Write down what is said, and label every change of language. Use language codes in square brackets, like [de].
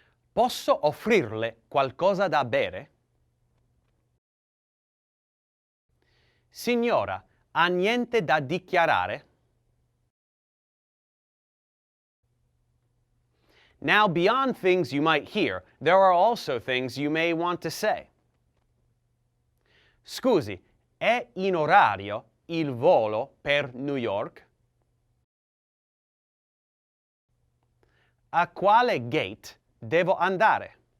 [it] Posso offrirle qualcosa da bere? Signora, ha niente da dichiarare? [en] Now, beyond things you might hear, there are also things you may want to say. [it] Scusi, è in orario il volo per New York? A quale gate devo andare?